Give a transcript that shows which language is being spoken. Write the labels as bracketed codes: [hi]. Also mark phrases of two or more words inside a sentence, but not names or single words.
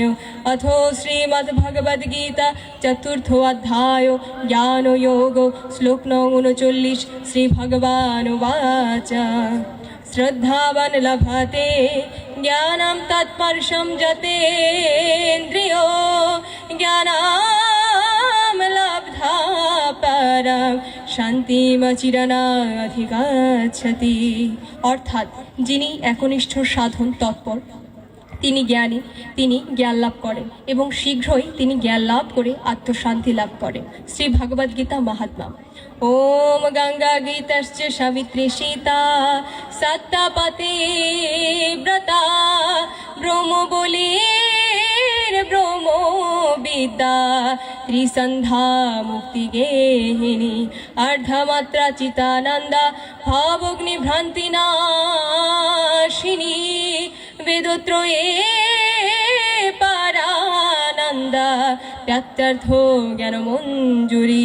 [sa] अथो श्रीमद्भगवद्गीता चतुर्थो अध्याय ज्ञानयोगो श्लोक नং 39। श्री भगवानुवाच श्रद्धावान् लभते ज्ञानं तत्पर्शं जतेन्द्रियो ज्ञानं लब्धा परं শান্তিমচিরনাধিগচ্ছতি। [bn] অর্থাৎ যিনি একনিষ্ঠ সাধন তৎপর তিনি জ্ঞানী, তিনি জ্ঞান লাভ করেন এবং শীঘ্রই তিনি জ্ঞান লাভ করে আত্মশান্তি লাভ করেন। শ্রী ভগবদ্গীতা মাহাত্ম্য। [sa] ওম গঙ্গা গীতশ্চ সাবিত্রী সীতা সত্যপতি ব্রতা ব্রহ্ম বলির ব্রহ্ম বিদ্যা ত্রিসন্ধ্যা মুক্তি গেহিনী অর্ধমাত্রা চিতানন্দা ভাবগ্নি ভ্রান্তি নাশিনী বেদত্রয়ে পরানন্দা ব্যক্তার্থো জ্ঞান মঞ্জুরি।